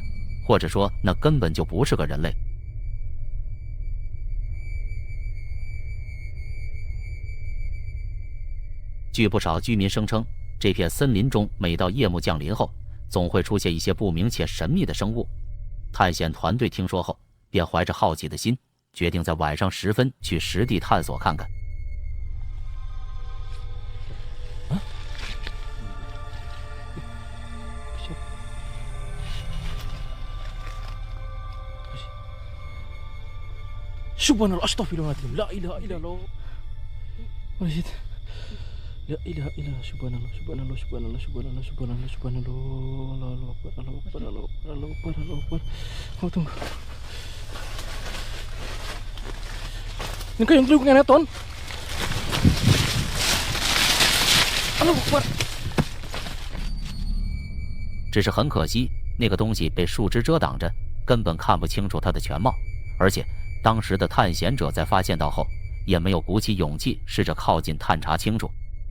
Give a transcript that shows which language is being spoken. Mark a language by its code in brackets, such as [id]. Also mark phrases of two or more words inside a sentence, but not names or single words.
[zh] 或者说，那根本就不是个人类。据不少居民声称，这片森林中每到夜幕降临后，总会出现一些不明且神秘的生物。探险团队听说后，便怀着好奇的心，决定在晚上时分去实地探索看看。 [ar] سبحان الله، أستغفر الله العظيم، لا إله إلا الله. [id] Masjid. [ar] لا إله إلا الله، سبحان الله، سبحان الله، سبحان الله، سبحان الله، سبحان الله، سبحان الله. الله أكبر، الله أكبر، الله أكبر، الله أكبر، الله أكبر. [id] Oh, tunggu. Ini kan yang dulu kena ton. [ar] الله أكبر. [zh] 只是很可惜，那个东西被树枝遮挡着，根本看不清楚它的全貌，而且当时的探险者在发现到后，也没有鼓起勇气试着靠近探查清楚。